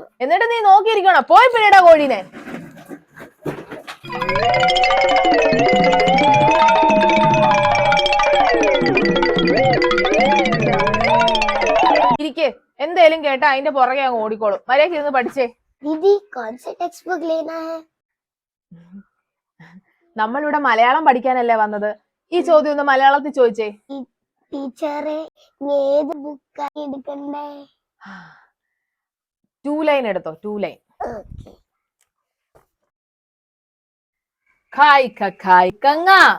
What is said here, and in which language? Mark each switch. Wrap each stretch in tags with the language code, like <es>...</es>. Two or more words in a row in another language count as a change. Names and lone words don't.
<ml>എന്നിട്ട് നീ നോക്കിയിരിക്കണോ? പോയി പിന്നീടാ കോഴീനെ. ഇരിക്കേ, എന്തേലും കേട്ടാ അതിന്റെ പുറകെ അങ്ങ് ഓടിക്കോളും. മര്യാദയ്ക്ക് ഇരുന്ന് പഠിച്ചേ.</ml> <hi>दीदी कौन सा</hi> <en>text book</en> <hi>लेना है?</hi> <ml>നമ്മളിവിടെ മലയാളം പഠിക്കാനല്ലേ വന്നത്. ഈ ചോദ്യം ഒന്ന് മലയാളത്തിൽ ചോദിച്ചേ. ടീച്ചറെ ഏത് ബുക്കാണ് എടുക്കണ്ടേ? 2 ലൈൻ എടുത്തോ, 2 ലൈൻ. ഖായ് ഖായ് കങ്ങ.</ml>